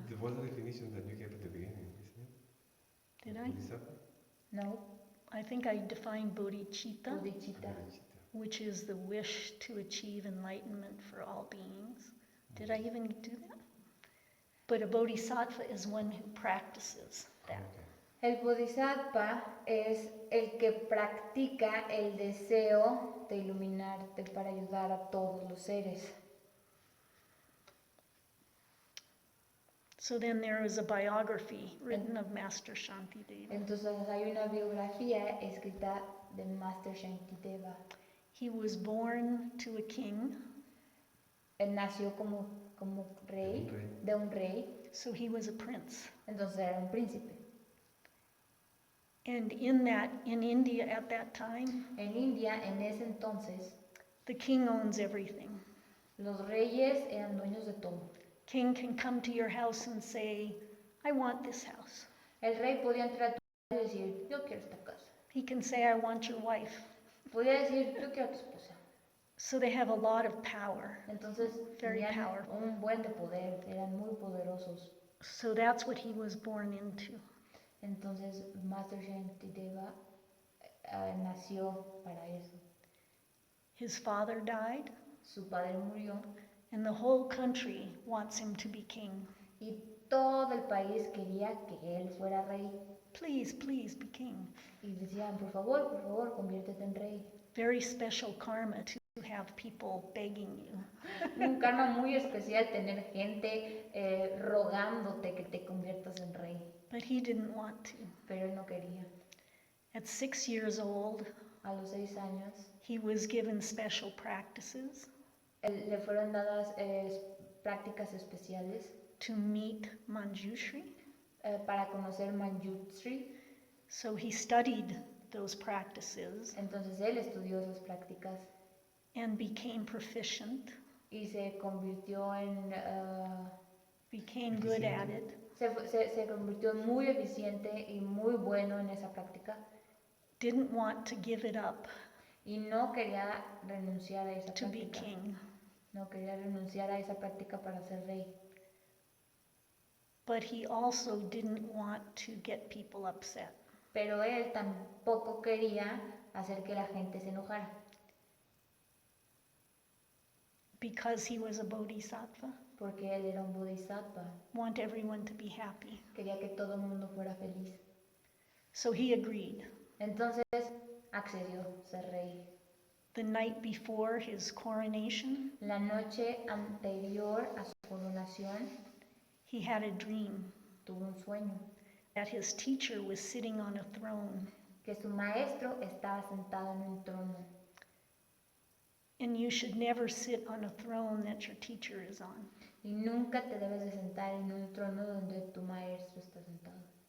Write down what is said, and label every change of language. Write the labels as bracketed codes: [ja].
[en] There was a definition that you gave at the beginning, isn't it? Did I? Bodhisattva? No, I think I defined bodhicitta, bodhicitta. which is the wish to achieve enlightenment for all beings. Did I even do that? But a bodhisattva is one who practices that. [es] El bodhisattva es el que practica el deseo de iluminarte para ayudar a todos los seres. [en] So then there is a biography written of Master Shantideva. [es] Entonces hay una biografía escrita de Master Shantideva. [en] He was born to a king, [es] Él nació como rey, de un rey, [en] so he was a prince. [es] entonces era un príncipe. [en] And in India at that time, [es] En India, en ese entonces, [en] the king owns everything. [es] los reyes eran dueños de todo. [en] King can come to your house and say, I want this house. [es] El rey podía entrar a tu casa y decir, yo quiero esta casa. [en] He can say, I want your wife. [es] Podía decir, yo quiero a tu esposa. [en] So they have a lot of power. [es] Entonces [en] Very [es] tenían [en] powerful. [es] un buen de poder, eran muy poderosos. [en] So that's what he was born into. [es] Entonces Master Shantideva nació para eso. [en] His father died, [es] Su padre murió [en] and the whole country wants him to be king. [es] y todo el país quería que él fuera rey. [en] Please, please be king. [es] Y decían, por favor, conviértete en rey. [en] Very special karma to have people begging you. [es] Un karma muy especial tener gente rogándote que te conviertas en rey. [en] But he didn't want to. [es] Pero él no quería. [en] At 6 years old, [es] A los 6 años, [en] he was given special practices [es] le fueron dadas prácticas especiales [en] to meet Manjushri. [es] para conocer Manjushri. [en] So he studied those practices [es] Entonces él estudió esas prácticas [en] and became proficient, [es] y se convirtió en [en] became good at it, [es] se convirtió muy eficiente y muy bueno en esa práctica [en] didn't want to give it up [es] y no quería renunciar a esa [en] to be [es] práctica. [en] king. [es] No quería renunciar a esa práctica para ser rey. [en] But he also didn't want to get people upset. [es] Pero él tampoco quería hacer que la gente se enojara. [en] Because he was a bodhisattva, [es] Porque él era un bodhisattva. [en] want everyone to be happy. [es] Quería que todo el mundo fuera feliz. [en] So he agreed. [es] Entonces accedió a ser rey. [en] The night before his coronation, [es] La noche anterior a su coronación [en] he had a dream [es] tuvo un sueño. [en] that his teacher was sitting on a throne. [es] Que su maestro estaba sentado en un trono. [en] And you should never sit on a throne that your teacher is on. [es] Y nunca te debes de sentar en un trono donde tu maestro está sentado.